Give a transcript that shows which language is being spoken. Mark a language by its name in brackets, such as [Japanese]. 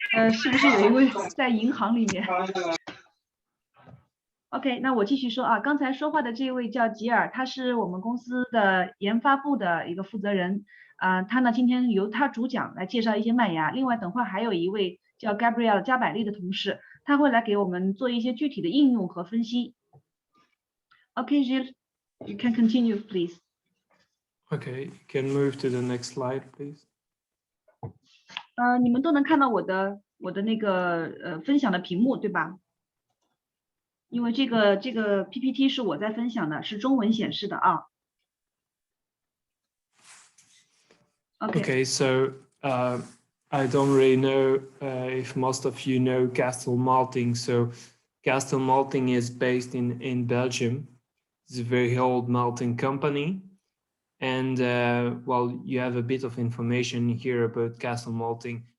[Chinese] 是不是有一位在银行里面 ？OK， 那我继续说啊，刚才说话的这位叫吉尔，他是我们公司的研发部的一个负责人。他呢今天由他主讲来介绍一些麦芽，另外等会还有一位叫 Gabriel 加百利的同事，他会来给我们做一些具体的应用和分析。 [English] OK, Gil, you can continue, please. Okay, you can move to the next slide, please. [Chinese] 你们都能看到我的那个分享的屏幕对吧？因为这个 PPT 是我在分享的，是中文显示的啊。 [English] Okay, so I don't really know if most of you know Castle Malting. So Castle Malting is based in Belgium. It's a very old malting company. And well, you have a bit of information here about Castle Malting.